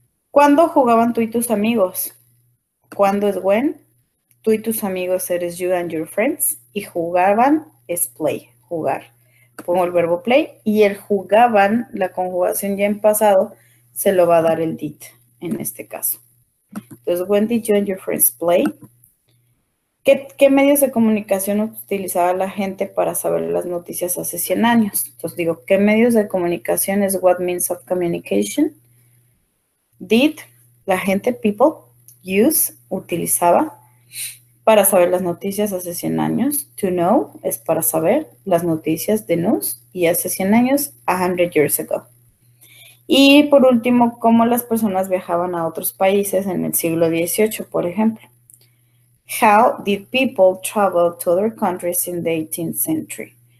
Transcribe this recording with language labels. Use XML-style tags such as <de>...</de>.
<es>¿Cuándo jugaban tú y tus amigos? ¿Cuándo es when? Tú y tus amigos eres</es> <en>you and your friends.</en> <es>Y jugaban es play, jugar. Pongo el verbo play y el jugaban, la conjugación ya en pasado, se lo va a dar el did en este caso. Entonces,</es> <en>when did you and your friends play?</en> <es>¿Qué medios de comunicación utilizaba la gente para saber las noticias hace 100 años? Entonces digo, ¿qué medios de comunicación es</es> <en>what means of communication?</en> <es>Did, la gente, people, use, utilizaba para saber las noticias hace 100 años. To know es para saber las noticias de news y hace 100 años,</es> <en>100 years ago.</en> <es>Y por último, cómo las personas viajaban a otros países en el siglo XVIII, por ejemplo.</es> <en>How did people travel to other countries in the 18th century?</en>